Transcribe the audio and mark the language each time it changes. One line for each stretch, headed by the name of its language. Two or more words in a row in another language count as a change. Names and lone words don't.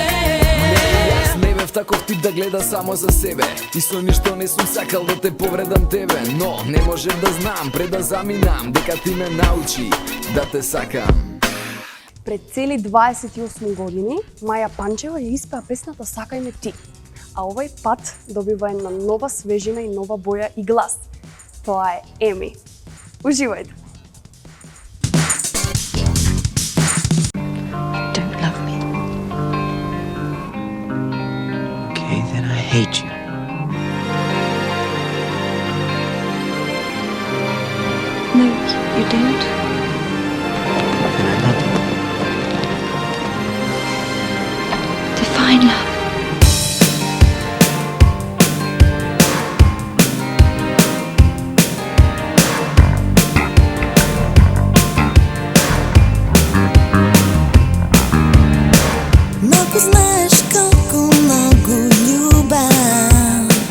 Macedonian: Јас не бев таков тип да гледа само за себе и со ништо не сум сакал да те повредам тебе, но не можев да знам пред да заминам дека ти ме научи да те сакам. Пред цели 28 години Маја Панчева ја испеа песната Сакај ме ти, а овој пат добива една нова свежина и нова боја и глас. Тоа е Еми. Уживајте!
English: Don't love me. Okay, then I hate you. No, you don't. Then I love you. Define love.
Macedonian: Много знаеш колко много љубам.